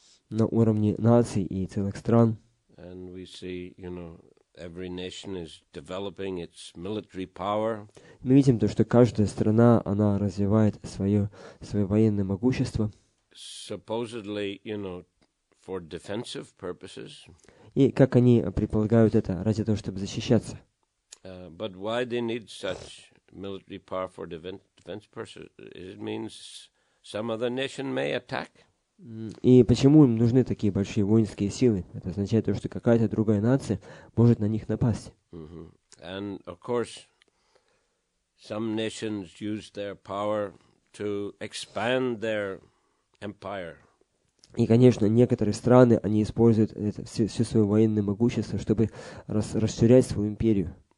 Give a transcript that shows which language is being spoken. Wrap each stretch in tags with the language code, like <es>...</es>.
<ru>На уровне наций и целых стран.</ru> <en>And we see, every nation is developing its military power.</en> <ru>Мы видим то, что каждая страна, она развивает свое военное могущество.</ru> <en>Supposedly, for defensive purposes.</en> <ru>И как они предполагают это ради того, чтобы защищаться.</ru> <en>But why they need such military power for defense purposes? It means some other nation may attack.</en> <ru>И почему им нужны такие большие воинские силы? Это означает то, что какая-то другая нация может на них напасть.</ru> <en>And of course, some nations use their power to expand their empire.</en> <ru>И, конечно, некоторые страны, они используют все свое военное могущество, чтобы расширять свою империю.</ru>